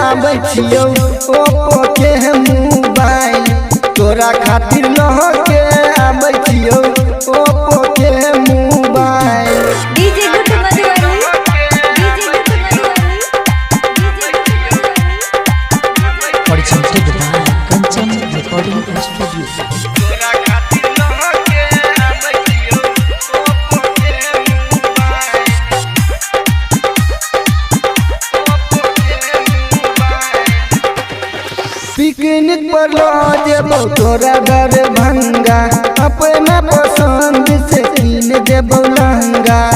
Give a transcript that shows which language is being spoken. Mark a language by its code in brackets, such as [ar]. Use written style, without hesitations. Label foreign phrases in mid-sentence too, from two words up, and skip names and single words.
[mai] आबै छियौ ओप्पो के मोबाइल तोरा खातिर लहके आबै छियौ ओप्पो के मोबाइल। डीजे गुड मधुबनी [en] presented by Kanchan recording studio। [mai] पिकनिक पर लो जेबो तोरा दरभंगा अपना पसंद से कीन देबो लहंगा।